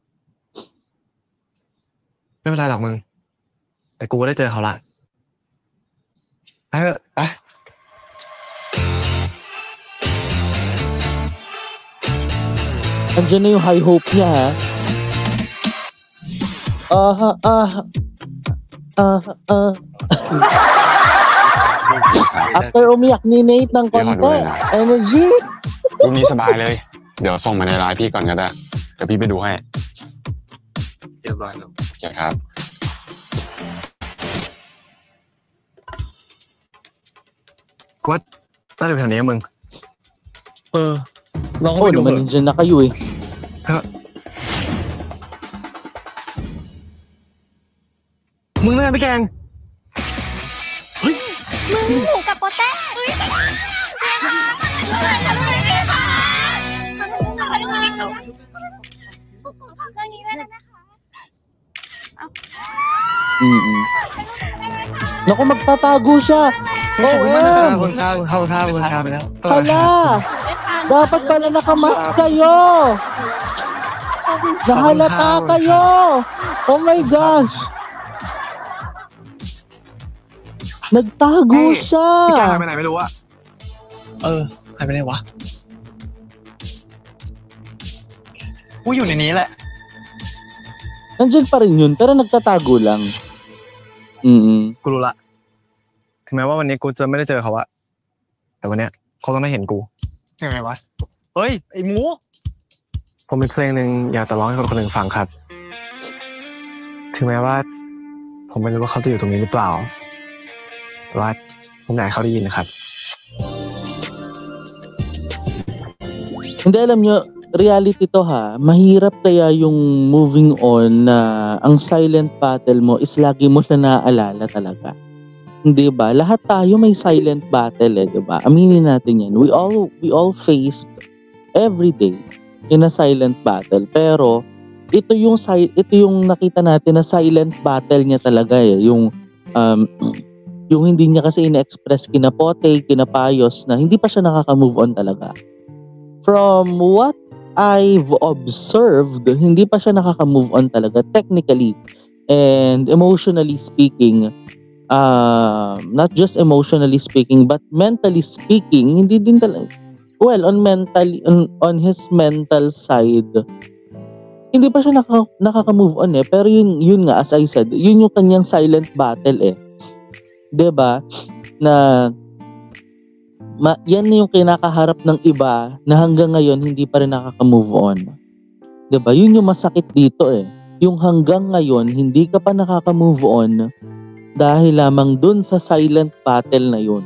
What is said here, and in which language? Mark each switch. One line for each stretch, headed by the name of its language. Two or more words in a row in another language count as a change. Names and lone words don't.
Thai: ไม่เป็นไรหรอกมึงแต่กูก็ได้เจอเขาละไปเถอะไป
Filipino: Andiyan na yung high hope niya ha. After umiyak ni Nate ng konti. Energy.
Thai: รูปนี้สบายเลย เดี๋ยวส่งมาในไลน์พี่ก่อนก็ได้เดี๋ยวพี่ไปดูให้ เรียบร้อยแล้ว โอเคครับ กูว่าน่าจะเป็นแถวนี้มึงลองไป Oh, ดู
Filipino: naman nandiyan na kayo eh.
Thai: มึงนั่นพี่แกง มึงหมูกับโปเต้
Filipino: Naku, magtatago siya. OM!
Thai: เข้าไปแล้ว
Filipino: Hala! Dapat pala nakamask kayo! Nahalata kayo!
English: Oh my gosh!
Filipino: Nagtago siya!
Thai: พี่แกงหายไปไหนไม่รู้อะหายไปไหนวะกูอยู่ในนี้แหละ
Filipino: Nandiyan pa rin yun, pero nagtatago lang.
Thai: กูรู้ละถึงแม้ว่าวันนี้กูจะไม่ได้เจอเขาอะแต่วันเนี้ยเขาต้องได้เห็นกูยังไงวะเฮ้ยไอ้หมูผมมีเพลงหนึ่งอยากจะร้องให้คนคนหนึ่งฟังครับถึงแม้ว่าผมไม่รู้ว่าเขาจะอยู่ตรงนี้หรือเปล่าแต่ว่าผมอยากให้เขาได้ยินนะครับ
Filipino: Hindi, alam nyo, reality to ha, mahirap kaya yung
English: moving on
Filipino: na ang
English: silent battle
Filipino: mo is lagi mo na naaalala talaga. Hindi ba? Lahat tayo may
English: silent battle
Filipino: eh, di ba? Aminin natin yan.
English: We all faced every day in a silent battle.
Filipino: Pero ito yung nakita natin na
English: silent battle
Filipino: niya talaga eh. Yung hindi niya kasi ina-express kina Pote, kina Payos na hindi pa siya nakaka-
English: move on
Filipino: talaga.
English: From what I've observed,
Filipino: hindi pa siya nakaka-
English: move on
Filipino: talaga
English: technically and emotionally speaking. Not just emotionally speaking but mentally speaking,
Filipino: hindi din talaga.
English: Well, on his mental side,
Filipino: hindi pa siya nakaka-
English: move on
Filipino: eh. Pero yun nga,
English: as I said,
Filipino: yun yung kanyang
English: silent battle
Filipino: eh. 'Di ba? Na yan na yung kinakaharap ng iba na hanggang ngayon hindi pa rin nakaka-
English: move on.
Filipino: 'Di ba? Yun yung masakit dito eh. Yung hanggang ngayon hindi ka pa nakaka-
English: move on
Filipino: dahil lamang dun sa
English: silent battle
Filipino: na yun.